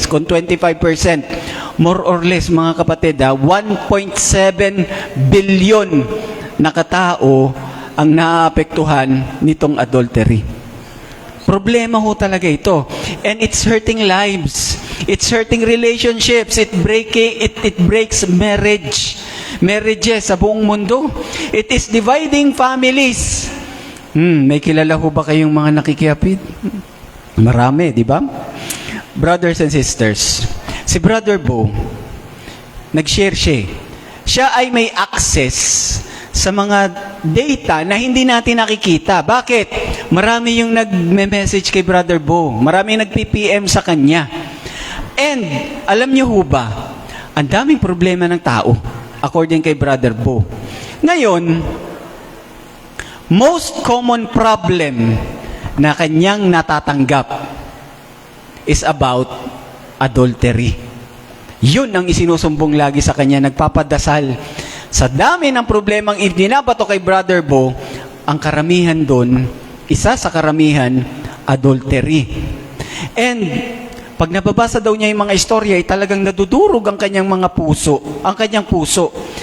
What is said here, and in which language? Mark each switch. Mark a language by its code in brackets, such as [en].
[tl] Kung 25%, [en] more or less, [tl] mga kapatid, 1.7 billion na katao ang naapektuhan nitong adultery. Problema ho talaga ito. [en] And it's hurting lives. It's hurting relationships. It breaks marriages [tl] sa buong mundo. [en] It is dividing families. [tl] May kilala ho ba kayong mga nakikiapid? Marami, di ba? Brothers and sisters, si Brother Bo, nag-share siya. Siya ay may access sa mga data na hindi natin nakikita. Bakit? Marami yung nag-message kay Brother Bo. Marami yung nag-PPM sa kanya. And, alam niyo ho ba, ang daming problema ng tao, according kay Brother Bo. Ngayon, [en] most common problem [tl] na kanyang natatanggap [en] is about adultery. [tl] Yun ang isinusumbong lagi sa kanya, nagpapadasal. Sa dami ng problemang ibinabato kay Brother Bo, ang karamihan doon, isa sa karamihan, adultery. And pag nababasa daw niya yung mga istorya, ay talagang nadudurog ang kanyang mga puso, ang kanyang puso.